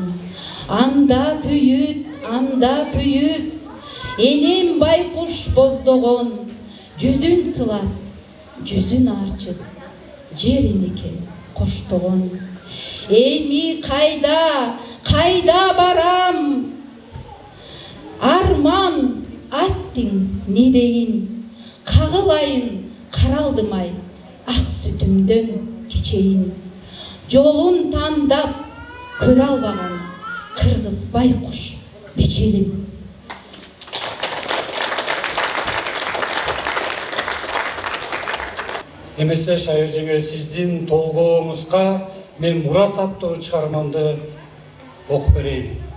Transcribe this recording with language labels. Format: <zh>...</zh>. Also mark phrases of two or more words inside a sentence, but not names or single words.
<ky>Анда күйүп, энем байкуш боздогон, жүзүн сылап, жүзүн арчып, жерин экен коштогон. Эми кайда барам?</ky> <kk>Арман аттың не дейін?</kk> <ky>Кагылайын каралдымай, ак сүтүмдөн кечейин. Жолун тандап көрө албаган кыргыз байкуш бечелим. Эмесе шайыр жеңе, сиздин толгооңузга мен Мурас аттуу чыгармамды окуп берейин.</ky>